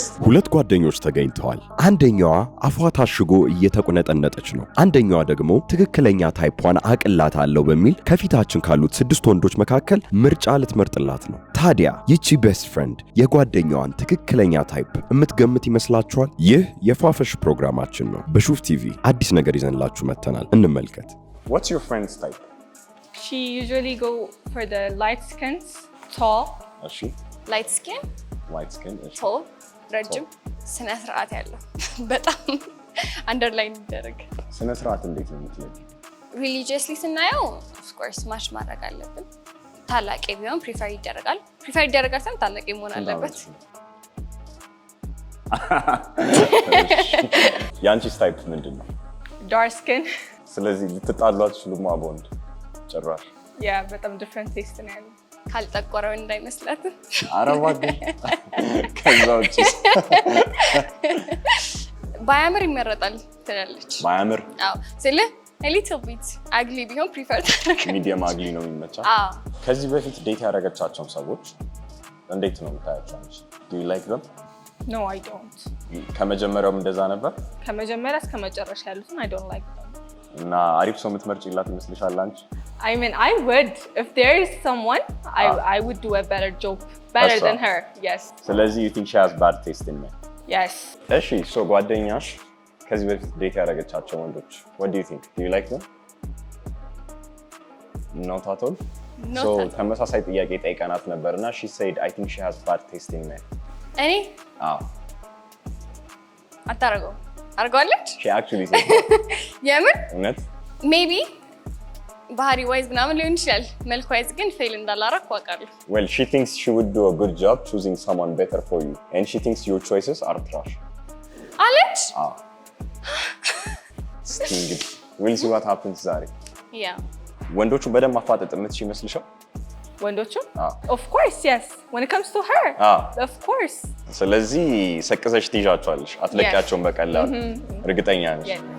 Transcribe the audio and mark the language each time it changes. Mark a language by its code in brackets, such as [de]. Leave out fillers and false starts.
[am] ሁለት ጓደኞች ተገኝተዋል አንደኛዋ አፏ ታሽጎ እየተቆነጠነጠች ነው አንደኛዋ ደግሞ ትክክለኛ ታይፑን አቅላታለሁ በሚል ከፊታችን ካሉት 6 ወንዶች መካከል ምርጫ ልትመርጥላት ነው ታዲያ ይቺ ቤስት ፍሬንድ የጓደኛዋን ትክክለኛ ታይፕ እምትገምት ይመስላችኋል ይህ የፏፈሽ ፕሮግራማችን ነው በሹፍ ቲቪ አዲስ ነገር ይዘንላችሁ መተናል እንመልከት [en] What's your friend's type? She usually go for the light skins, tall. Is she? Light skin? Light skin. Tall. [am] ረጅም ስነ ስርዓት ያለው በጣም አንደርላይን ይደረግ ስነ ስርዓት እንዴት ነው የምትለኝ? Religiously ስናየው [en] of course [am] ማች ማድረግ አለብን ታላቅ ቢሆን ፕሪፈር ይደረጋል ሳይሆን ታላቅ መሆን አለበት ያንቺስ ታይፕ ምንድነው? [en] Dark skin. [am] ስለዚህ ልትጣሏት ሽሉማ ቦንድ ጭራሽ ያ በጣም ዲፈረንት ቴስት ነው ያለው ካልጠቆረው እንዳይመስላት አረባግ ከዛውጭ ባያምር ይመረጣል ትላለች ባያምር አዎ ስለ [en] a little bit ugly [am] ቢሆን ፕሪፈር ታደርጋለች ሚዲየም አግሊ ነው የሚመቻው አዎ ከዚህ በፊት ዴት ያደረገቻቸው ሰዎች እንዴት ነው የምታያቸው አንቺ [en] do you like them No I don't [am] ከመጀመሪያውም እንደዛ ነበር ከመጀመሪያ እስከ መጨረሻ ያሉትን [en] I don't like them [am] እና አሪፍ ሰው የምትመርጪላት ይመስልሻል አንቺ [en] I mean I would if there is someone I would do a better job better than her yes ስለዚህ you think she has bad taste in men yes [am] እሺ ሶ ጓደኛሽ ከዚህ በፊት ዴት ያደረገቻቸው ወንዶች [en] what do you think do you like them not at all so [am] ተመሳሳይ ጥያቄ ጠይቀናት ነበርና [en] she said I think she has bad taste in men [am] እኔ አዎ አታረገው አርጓለች [en] she actually said [am] የምን እውነት maybe ባህሪ ዋይዝ ምናምን ሊሆን ይችላል መልክ ዋይዝ ግን ፌል እንዳላረክ አውቃለሁ [en] well she thinks she would do a good job choosing someone better for you and she thinks your choices are trash [am] አለች [en] sting we'll see what happens ዛሬ yeah [am] ወንዶቹ በደም ማፋጠጥ የምትችል ይመስልሻል [en] ወንዶቹ of course yes when it comes to her of course [am] ስለዚህ ሰቅዘሽ ትይዣቸዋለሽ አትለቂያቸውም በቀላሉ እርግጠኛ ነሽ